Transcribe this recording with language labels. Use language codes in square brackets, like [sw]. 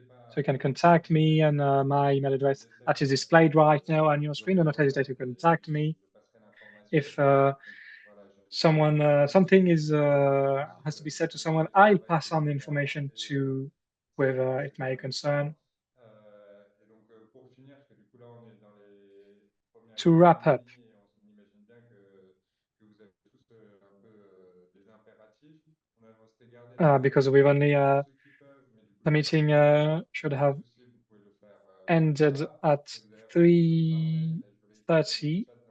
[en] So you can contact me, and my email address that is displayed right now on your screen. Do not hesitate to contact me if something is has to be said to someone. I'll pass on the information to whoever it may concern. [fr] Et donc pour finir, parce que du coup là on est dans les premières [en] To wrap up, [fr] et on imagine bien que vous avez tous un peu des impératifs. On aimerait garder [en] because we've only the meeting should have ended at 3:30.